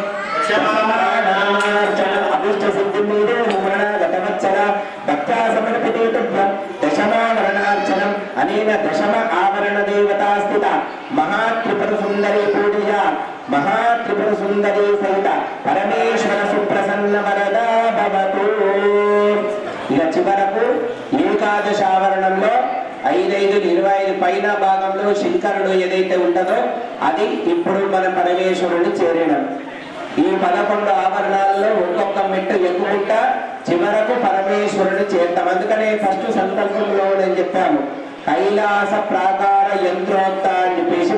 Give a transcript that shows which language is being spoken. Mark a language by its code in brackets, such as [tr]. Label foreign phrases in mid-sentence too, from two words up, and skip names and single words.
[sa] अभिष्टसिद्धिमीदे हुमणागतवत्सल भक्त्या समर्पिते तुभ्यं दशमावरणार्चनम् अनेन दशम आवरणदेवता स्थिता महात्रिपुरसुन्दरी पूजया महात्रिपुरसुन्दरी सहित परमेश्वर सुप्रसन्न वरदा भवतु [te] ఇక చివరకు ఏకాదశ ఆవరణంలో 5-5-25 పైన భాగంలో శంకరుడు ఏదైతే ఉంటుందో అది ఇప్పుడు మన పరమేశ్వరుని చేరినం ఈ 11 ఆవరణాల్లో ఒక్కొక్క మెట్టు ఎక్కుకుంటా చివరకు పరమేశ్వరుని చేరుతాం అందుకనే ఫస్ట్ సంకల్పంలో నేను చెప్పాము కైలాస ప్రాకార యంత్రోక్త అని చెప్పేసి